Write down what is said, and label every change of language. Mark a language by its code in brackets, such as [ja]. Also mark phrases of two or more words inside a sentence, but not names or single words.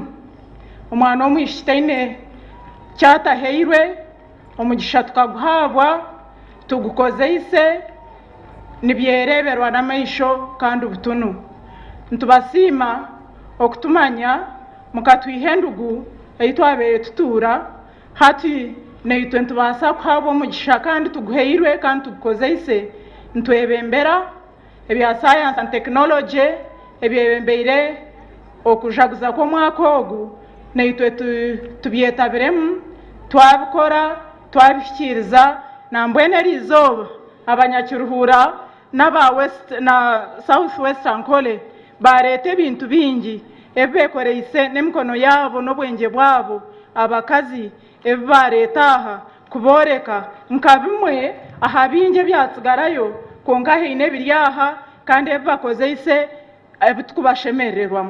[nyn] Omwana w'omwishiki taine kyataheirwe, omugisha tukaguhabwa tugukozeise nibyereberwa n'amaisho kandi obutunu. Ntubasiima okutumanya mukatwiha endugu ei twabeire tutuura hati naitwe ntubasa kuhabwa omugisha kandi tuguheirwe kandi tugukozeise ntwebembera ebya [en] science and technology [nyn] ebyebembeire okujaguza kw'omwaka ogu naitwe tubyetabiremu twabikora twabishyikiriza nambwene erizooba abanyakiruhura n'aba west na [en] south western [nyn] kole bareta ebintu bingi ebibekoreise n'emikono yabo n'obwenge bwabo abakazi ebibareta aha kuboreka nka bimwe aha bingi ebyatsigarayo konka haine ebiri aha kandi ebibakozeise ebitukubashemererwamu.